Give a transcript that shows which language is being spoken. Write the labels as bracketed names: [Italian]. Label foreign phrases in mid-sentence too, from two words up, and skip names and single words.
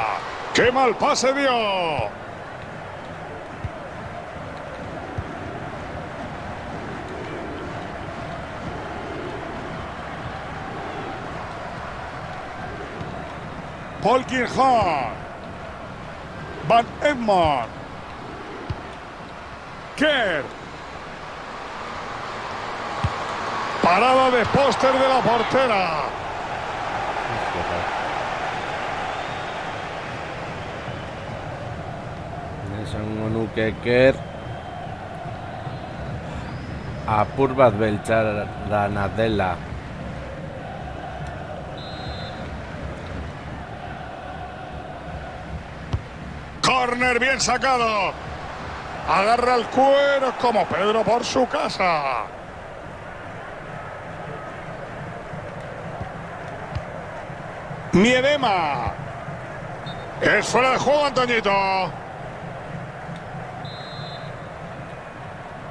[Spanish] ¡Qué mal pase dio! Polkinghorn. Van Edmond. Kerr. Parada de póster de la portera. [Basque] Esan nuke Kerr apur bat beltzarana dela. [Spanish] Corner bien sacado. Agarra el Cuero como Pedro por su casa. Miedema. Es fuera de juego, Antoñito.